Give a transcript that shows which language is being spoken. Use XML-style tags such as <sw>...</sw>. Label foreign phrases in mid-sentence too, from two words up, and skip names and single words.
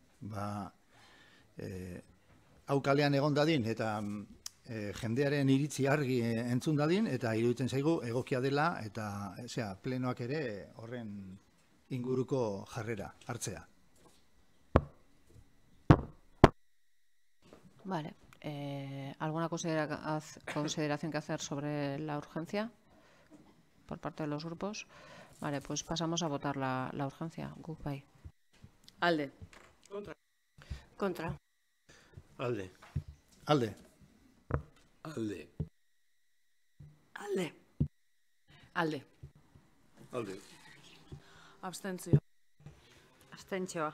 <eu>hau kalean egon dadin eta jendearen iritzi argi entzun dadin, eta iruditzen zaigu egokia dela eta plenoak ere horren inguruko jarrera hartzea.</eu> <es>Vale. ¿Alguna consideración que hacer sobre la urgencia por parte de los grupos? Vale, pues pasamos a votar la urgencia.</es> <eu>Guk bai. Alde. Contra. Alde. Alde. Alde. Alde. Alde. Alde. Abstentzio. Abstentzioa.</eu>